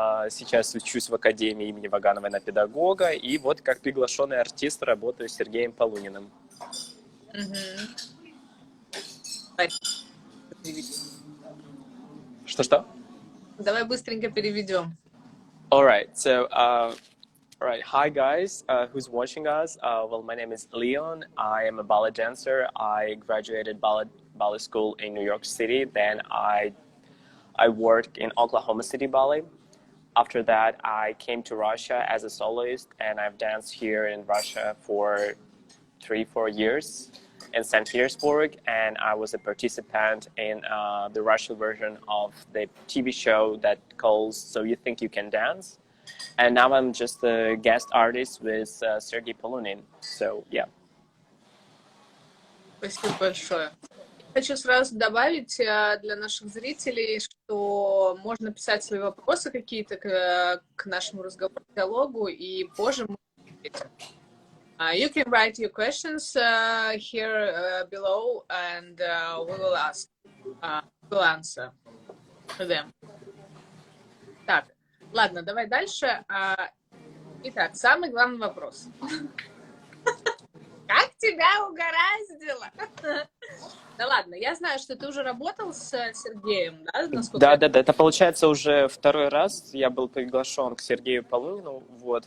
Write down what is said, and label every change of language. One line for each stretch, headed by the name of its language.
Russian: Сейчас учусь в Академии имени Вагановой на педагога, и вот как приглашенный артист работаю с Сергеем Полуниным. Что-что? Давай быстренько переведем.
English: Alright, so, alright, hi guys, who's watching us? Well, my name is Leon. I am a ballet dancer. I graduated ballet school in New York City. Then I worked in Oklahoma City Ballet. After that, I came to Russia as a soloist, and I've danced here in Russia for 3-4 years in St. Petersburg, and I was a participant in the Russian version of the TV show that calls So You Think You Can Dance. And now I'm just a guest artist with Sergei Polunin. So, yeah.
Russian: Спасибо большое. Хочу сразу добавить для наших зрителей, что можно писать свои вопросы какие-то к нашему разговору, диалогу, и позже мы ответим.
English: You can write your questions here below, and we will ask, we'll answer them.
Russian: Так, ладно, давай дальше. Итак, самый главный вопрос. Как тебя угораздило? Да ладно, я знаю, что ты уже работал с Сергеем, да? Да, это получается уже 2-й раз я был приглашен к Сергею Полунину. Вот.